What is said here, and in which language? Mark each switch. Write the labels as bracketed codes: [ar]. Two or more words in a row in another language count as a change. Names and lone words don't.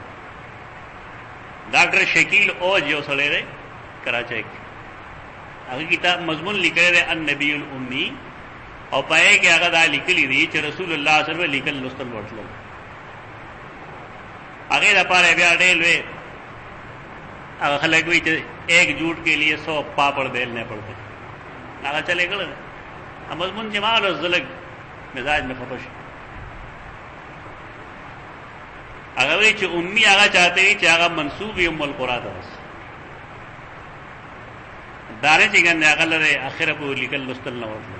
[ps] ډاکټر شکیل اوج یو سړی دی کراچۍ کې، هغه کتاب مضمون لیکلی دی [ar] النبي الامي، [ps] او پای کې هغه دا لیکلی دی چې [ar] رسول الله صلی الله علیه وسلم [ps] لیکل لوستل ورتلل. هغې دپاره بیا ډېر لوی هغه خلک وایي چې [ur] ایک جھوٹ کے لیے 100 پاپڑ بیلنے پڑتے. [ps] هغه چلے کړی دی مضمون چې ما ولوست زه لږ مزاج مې خفه شو. هغه وایي چې امي هغه چاته وي چې هغه منسوب وي [ar] ام القرآ [ps] ته. بس دا نه چې ګنې هغه لرې اخره پورې لیکل لوستل نه ورتلل.